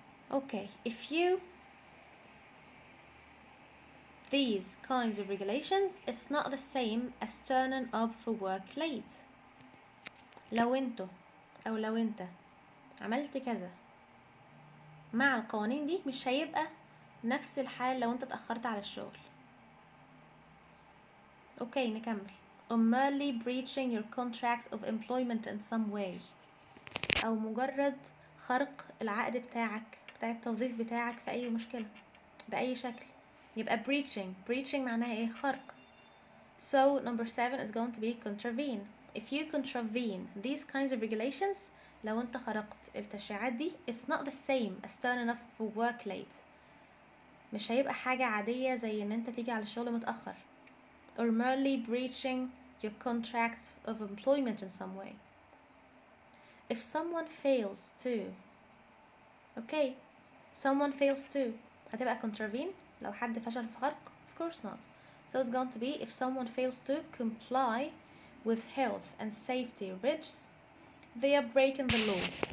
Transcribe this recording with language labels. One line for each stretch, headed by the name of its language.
English: Okay, if you these kinds of regulations, it's not the same as turning up for work late.
Arabic: لو انتوا أو لو انت عملت كذا مع القوانين دي مش هيبقى نفس الحال لو انت اتأخرت على الشغل. اوكي نكمل.
English: Or merely breaching your contract of employment in some way.
Arabic: أو مجرد خرق العقد بتاعك بتاع التوظيف بتاعك في أي مشكلة بأي شكل يبقى breaching معناها ايه؟ خرق.
English: So number 7 is going to be contravene. If you contravene these kinds of regulations
Arabic: لو انت خرقت التشريعات دي
English: it's not the same as turning up for work late.
Arabic: مش هيبقى حاجة عادية زي ان انت تيجي على الشغل متأخر.
English: Or merely breaching your contract of employment in some way. If someone fails to okay someone fails to
Arabic: هتبقى
English: contravene
Arabic: لو حد فشل في خرق
English: of course not. So it's going to be if someone fails to comply with health and safety risks they are breaking the law.